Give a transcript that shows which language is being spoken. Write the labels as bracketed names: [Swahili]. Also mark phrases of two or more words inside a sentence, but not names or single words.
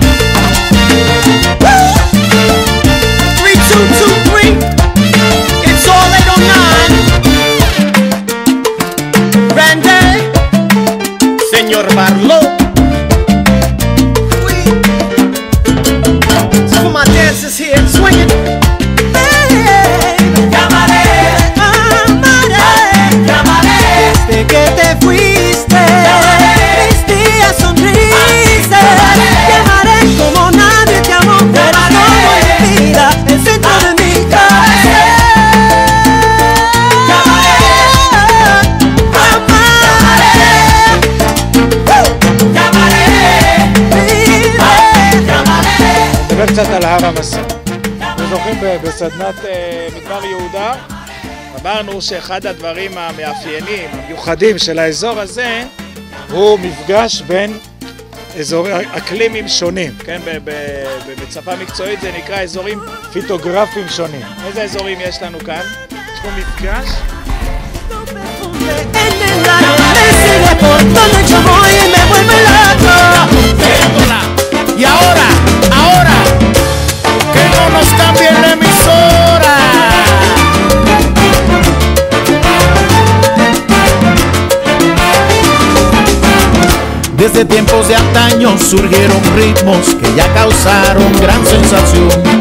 [English] 3, 2, 2, 3. It's all 809. Randy, Señor Barlow. Some of my dancers here swinging. [Spanish] Desde que te fuiste, mis días son grises. Te amaré como nadie te amó, pero como mi vida, el centro de mi corazón. Te amaré, te amaré, te amaré. [Hebrew] נדבר קצת על הר המסע. אנחנו זוכרים בסדנת מדבר יהודה, אמרנו שאחד הדברים המאפיינים, המיוחדים של האזור הזה, הוא מפגש בין אזורים אקלימים שונים, כן? בצפה מקצועית זה נקרא אזורים פיטוגרפיים שונים. איזה אזורים יש לנו כאן? יש פה מפגש. [Spanish] Y ahora, que no nos cambien la emisora. Desde tiempos de antaño surgieron ritmos que ya causaron gran sensación.